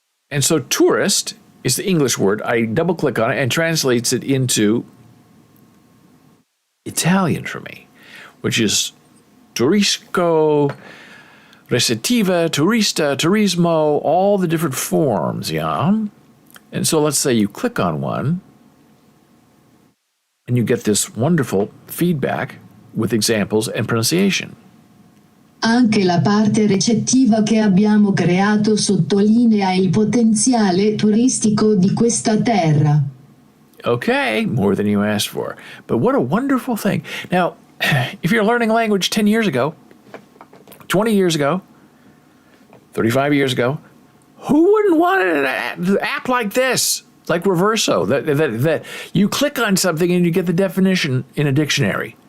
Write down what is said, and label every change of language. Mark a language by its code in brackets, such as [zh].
[en] And so tourist is the English word. I double click on it and translates it into Italian for me, which is turisco, recettiva, turista, turismo, all the different forms, yeah? And so let's say you click on one and you get this wonderful feedback with examples and pronunciation. [it] Anche la parte recettiva che abbiamo creato sottolinea il potenziale turistico di questa terra. [en] Okay, more than you asked for. But what a wonderful thing. Now, if you're learning language 10 years ago, 20 years ago, 35 years ago, who wouldn't want an app like this? Like Reverso, that you click on something and you get the definition in a dictionary.